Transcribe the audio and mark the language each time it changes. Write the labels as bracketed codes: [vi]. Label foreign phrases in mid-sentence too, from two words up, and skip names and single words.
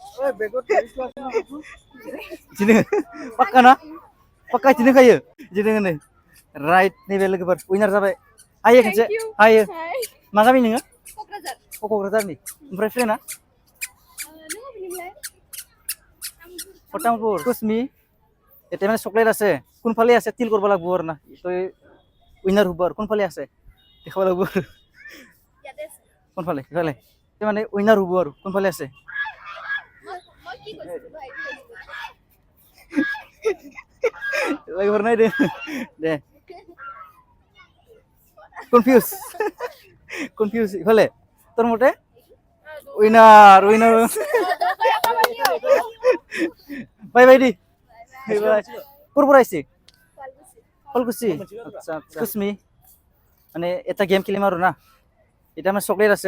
[brx] बिदिनो पाक्का ना पाक्का बिदिनो खायो बिदिनो नै राइट नैबे लोगोफोर उइनार जाबाय हायो खनसे हायो मा गामि नोङो क'क्राझार क'क्राझारनि ओमफ्राय फ्रेन्डआ नों अबेनिमोनलाय [as] तामुलपुर कुसमी এটা মানে চকলেট আছে কোনফালে আছে তিল কৰিব লাগিব আৰু না তই উইনাৰ হ'ব আৰু কোনফালে আছে দেখাব লাগিব আৰু ইয়াতে আছে কোনফালে ইফালে মানে উইনাৰ হ'ব আৰু কোনফালে আছে মই কি কৈছিলো ভাই লাগিব নাই দে দে কনফিউজ ইফালে তোৰ মতে উইনাৰ [en] bye bye [as] দি ক'ৰ পৰা আহিছে শুৱালকুছি আচ্ছা আচ্ছা কুচমি মানে এটা গেম খেলিম আৰু না এটা আমাৰ চকলেট আছে